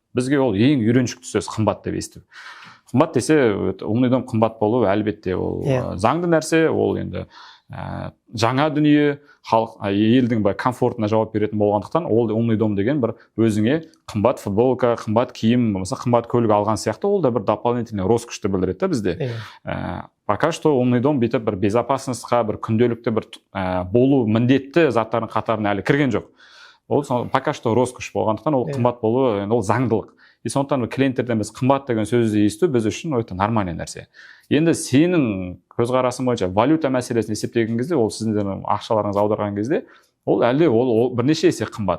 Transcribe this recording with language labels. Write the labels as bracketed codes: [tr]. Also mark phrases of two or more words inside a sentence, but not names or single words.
[kk] Бізге ол ең үйреншікті сөз қымбат деп есту. Қымбат десе, [ru] умный дом [kk] қымбат болу әлбетте ол заңды нәрсе, ол енді жаңа дүние, елдің комфортына жауап беретін болғандықтан, ол [ru] умный дом [kk] деген бір өзіңе қымбат футболка, қымбат киім, қымбат көлік алған сияқты, ол да бір дополнительный роскошты білдіреді да бізде. [ru] Пока что умный дом [kk] бүйтіп бір безопасностьқа, бір күнделікті бір болу міндетті заттардың қатарына әлі кірген жоқ. Ол [ru] пока что [kk] роскош болғандықтан ол қымбат болу, ол заңдылық. И сондықтан клиенттерден біз қымбат деген сөзді есту біз үшін өте нормальный нәрсе. Енді сенің көзқарасың бойынша валюта мәселесін есептеген кезде, ол сіздің ақшаларыңыз аударған кезде, ол әлде ол бірнеше есе қымбат.